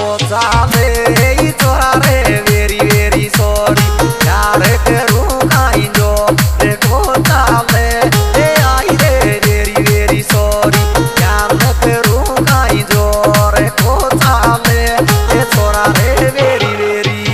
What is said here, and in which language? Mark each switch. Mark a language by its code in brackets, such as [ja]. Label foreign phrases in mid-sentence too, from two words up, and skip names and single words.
[raj] चाले तोरा रे [en] very very sorry [raj] यार करूँ काई जोर को चाले आई रे [en] very very sorry [raj] यार करूँ काई जोर को चाले तोरा रे [en] very very.